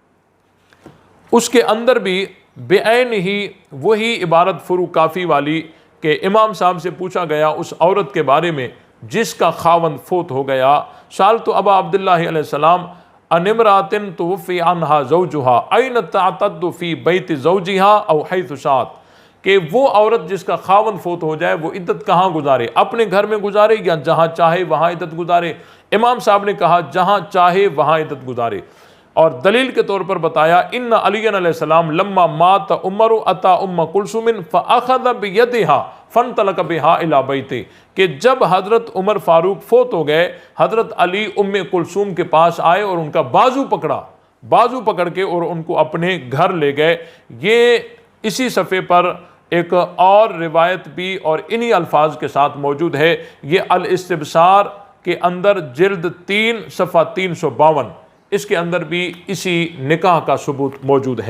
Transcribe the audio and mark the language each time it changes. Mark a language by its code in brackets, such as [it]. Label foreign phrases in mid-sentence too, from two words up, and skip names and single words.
[ur] اس کے اندر بھی بعین ہی وہی عبارت فروع کافی والی کہ امام صاحب سے پوچھا گیا اس عورت کے بارے میں جس کا خاوند فوت ہو گیا، [ar] سألت ابا عبداللہ علیہ السلام ان امرأۃ توفی عنہا زوجہا این تعتد فی بیت زوجہا او حیث شاءت، [ur] کہ وہ عورت جس کا خاوند فوت ہو جائے وہ عدت کہاں گزارے، اپنے گھر میں گزارے یا جہاں چاہے وہاں عدت گزارے؟ امام صاحب نے کہا جہاں چاہے وہاں عدت گزارے، اور دلیل کے طور پر بتایا [ar] ان علی علیہ السلام لما مات عمر اتا ام کلثوم فاخذ بیدہا فانطلق بہا الی بیتہ، [ur] کہ جب حضرت عمر فاروق فوت ہو گئے حضرت علی ام کلثوم کے پاس آئے اور ان کا بازو پکڑ کے اور ان کو اپنے گھر لے گئے۔ یہ اسی صفحے پر ایک اور روایت بھی اور انہی الفاظ کے ساتھ موجود ہے، یہ الاستبصار کے اندر جلد 3 صفحہ 352، اس کے اندر بھی اسی نکاح کا ثبوت موجود ہے۔